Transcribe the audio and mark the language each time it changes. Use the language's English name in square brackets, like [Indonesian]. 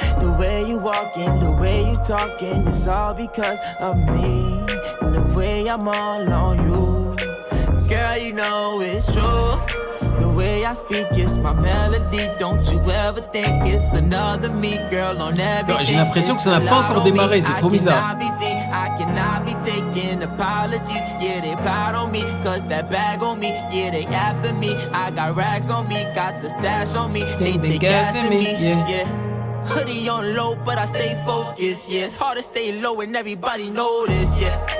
[English] The way you walking, the way you talking, it's all because of me. And the way I'm all on you, girl, you know it's true. The way I speak, it's my melody. Don't you ever think it's another me, girl, on everything. [French] J'ai l'impression que ça n'a pas encore démarré, c'est trop bizarre. [English] I cannot be taking apologies. Yeah, they proud on me, cause that bag on me. Yeah, they after me. I got racks on me, got the stash on me. They gassing me, yeah. Hoodie on low, but I stay focused, yeah. It's hard to stay low and everybody know this, yeah.